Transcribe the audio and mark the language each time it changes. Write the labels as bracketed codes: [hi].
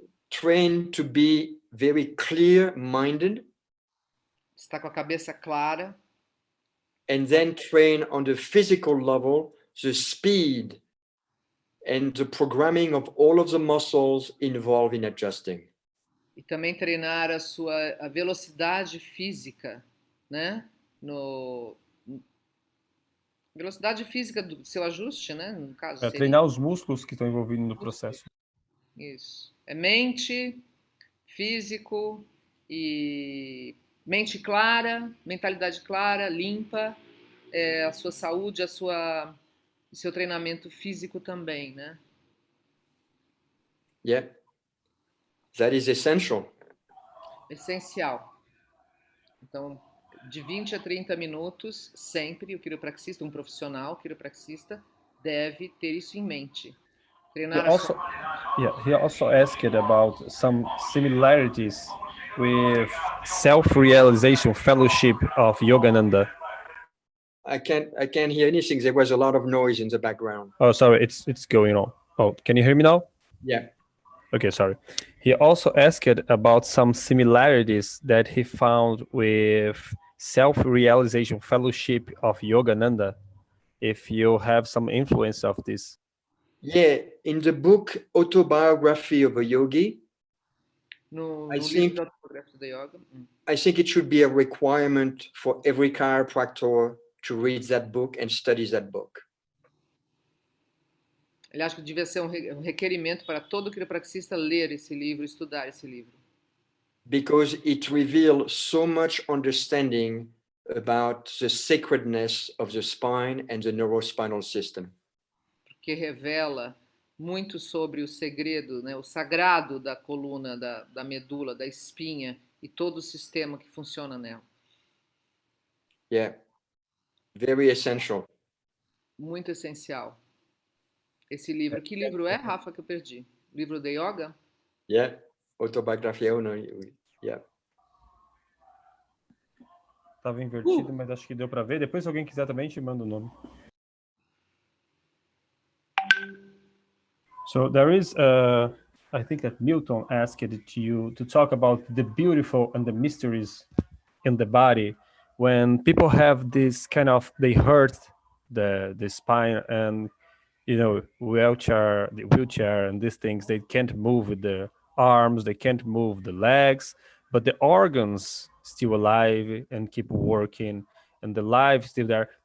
[en] Train to be very clear-minded, [pt] Está com a cabeça clara. [en] and then train on the physical level, the speed and the programming of all of the muscles involved in adjusting. [pt] E também treinar a velocidade física, né? Velocidade física do seu ajuste, né? No caso, seria Treinar os músculos que estão envolvidos no processo. isso. É mente, físico e mente clara, mentalidade clara, limpa, a sua saúde, o seu treinamento físico também, né? [en] Yeah, that is essential. [pt] Essencial. Então, de 20 a 30 minutos, sempre o quiropraxista, um profissional quiropraxista, deve ter isso em mente. Treinar [en] he also asked about some similarities with self-realization fellowship of Yogananda. I can't hear anything. There was a lot of noise in the background. Oh, sorry, it's going on. Oh, can you hear me now? Yeah. Okay, sorry. He also asked about some similarities that he found with self-realization fellowship of Yogananda, if you have some influence of this. Yeah, in the book Autobiography of a Yogi, no I [pt] livro [en] think- [pt] de autografo da yoga. [en] I think it should be a requirement for every chiropractor to read that book and study that book. [pt] Ele acha que devia ser um requerimento para todo quiropraxista ler esse livro, estudar esse livro. [en] Because it reveals so much understanding about the sacredness of the spine and the neurospinal system. [pt] Porque revela muito sobre o segredo, né, o sagrado da coluna, da medula, da espinha e todo o sistema que funciona nela. [en] Yeah, very essential. [pt] Muito essencial. Esse livro. Que livro é, Rafa, que eu perdi? Livro de yoga? [en] Yeah, Autobiography. Oh, no, yeah. [pt] Tava invertido, mas acho que deu para ver. Depois, se alguém quiser também, te manda o nome. [en] So there is, I think that Milton asked you to talk about the beautiful and the mysteries in the body. When people have this kind of, they hurt the spine and, you know, the wheelchair and these things, they can't move with the arms, they can't move the legs, but the organs still alive and keep working, and the life still there.